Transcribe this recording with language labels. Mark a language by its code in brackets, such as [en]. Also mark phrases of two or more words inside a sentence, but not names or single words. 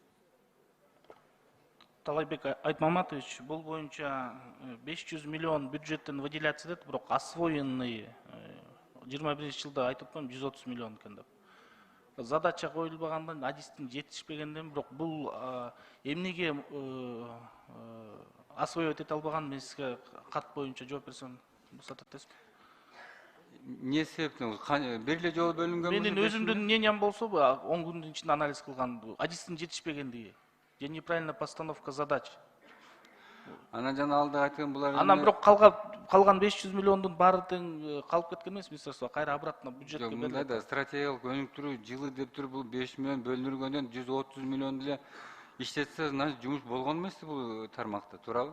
[ky] Талайбек Айтмаматович, бул боюнча 500 миллион бюджеттен выделяться дейт, бирок освоенный 21-жылда айтып коем 130 миллион экен деп. Задача коюлбагандан, адистин жетишпегенден, бирок бул эмнеге освоить ете албаган, мен сизге кат боюнча жооп берсем рұқсат етесизби? Не себептен? Бир эле жолу бөлүнгөн? Менин өзүмдүн мнениям болсо, 10 күндүн ичинде анализ кылган, адистин жетишпегендиги же [ru] неправильная постановка задач. [ky] Анан жана алда айткан булар. Анан бирок калган 500 миллиондун баары тең калып кеткен эмес, министерство кайра обратно бюджетке берилет. Мындай да стратегиялык өнүктүрүү жылы деп туруп бул 5 миллион бөлүнүлгөндөн 130 миллион деле иштетсе, жумуш болгон эмеспи бул тармакта, туурабы?